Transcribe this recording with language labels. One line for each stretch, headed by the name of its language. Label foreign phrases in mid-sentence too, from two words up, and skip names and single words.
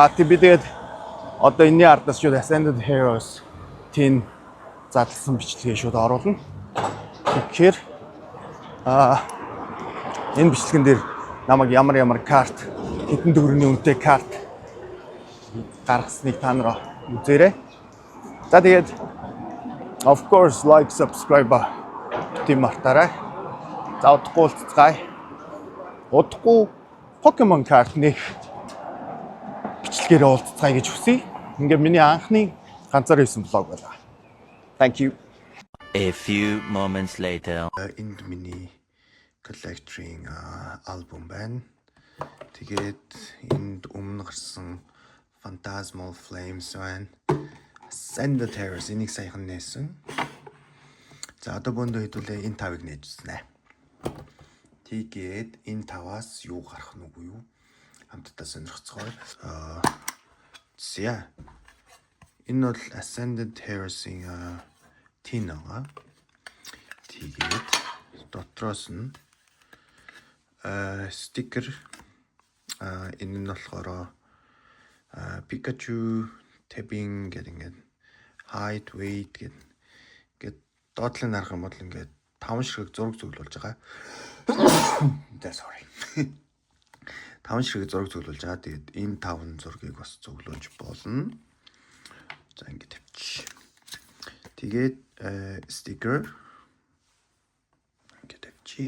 Mongolian: Би тэгээд одоо энэний ардаас шууд Ascended Heroes тийм задлсан бичлэгээ шууд оруулна. Тэгэхээр энэ бичлэгэн дээр намайг ямар карт хэдэн төгрөгийн үнэтэй карт гаргасныг та нар үзээрэй. За тэгээд
English: of course like subscribe
Mongolian: тийм мартаарай. За удахгүй уулзцгаая. Удахгүй Pokemon карт нэх бичлэгээр уулзцгаая гэж хүсье. Ингээ миний анхны ганцаар хийсэн блог байлаа.
English: Thank you. A few moments later.
Mongolian: Энд миний
English: collecting album
Mongolian: байна. Тэгээд энд өмнө гарсан Phantasmal Flames байна. Ascended Heroes энийг саяхан нээсэн. За одоо бөөндөө хэдүүлээ энэ тавыг нээж үзнэ. Тэгээд энэ таваас юу гарах нь үгүй юу? Хамтдаа сонирхцгоор. За энэ бол Ascended Heroes-ийн тин байгаа. Тэгээд дотроос нь стикер энэ нь болохоор Pikachu tapping гэдэг ингээд
English: height weight
Mongolian: гэдэг доотлыг харах юм бол ингээд 5 ширхэг зураг зөвлөж байгаа.
English: Sorry.
Mongolian: 5 ширхэг зураг зөвлөж байгаа. Тэгээд энэ 5 зургийг бас зөвлөж болно. За ингээд тавьчих. Тэгээд стикер ингээд тавьчих.